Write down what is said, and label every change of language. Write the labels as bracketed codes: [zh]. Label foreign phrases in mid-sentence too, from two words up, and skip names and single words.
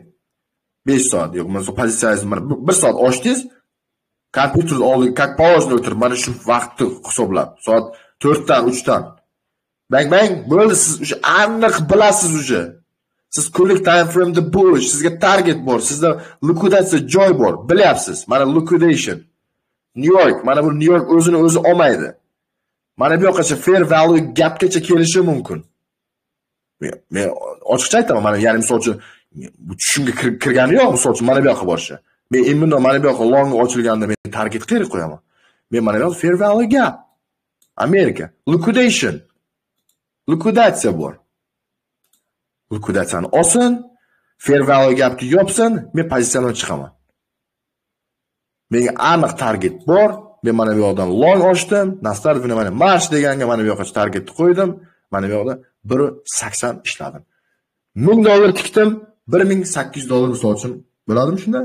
[uz] 5 soat yo'q, mana pozitsiyangizni mana 1 soat ochdingiz, kompyuter oldiga [ru] как положено [uz] o'tirib, mana shu vaqtni hisoblab, soat 4 dan 3 dan. Bang bo'ldi, siz o'sha aniq bilasiz o'sha. Siz kunlik [en] time frame'da [uz] bo'lish, sizga target bor, sizda liquidatsiya joy bor, bilyapsiz. Mana liquidation. New York, mana bu New York o'zini o'zi olmaydi. Mana bu yoqqacha [en] fair value gapgacha [uz] kelishi mumkin. Men ochiqcha aytaman, mana ya'ni misol uchun bu tushumga kirgani yo'q, misol uchun mana bu yoqqa borishi. Men immuno mana bu yoqqa long ochilganda men target qayerga qo'yaman? Men mana bu yoqda [en] fair value gap. [uz] Amerika, liquidation. Liquidatsiya bor. Liquidatsiyani olsin, [en] fair value gapni [uz] yopsin, men pozitsiyadan chiqaman. Menga aniq target bor. Men mana bu yoqdan long ochdim, Nasdaq mana marsh deganga mana bu yoqqa targetni qo'ydim. Mana bu yoqda 1.80 ishladim. $1000 tikdim, $1800 misol uchun bo'ladimi shunda?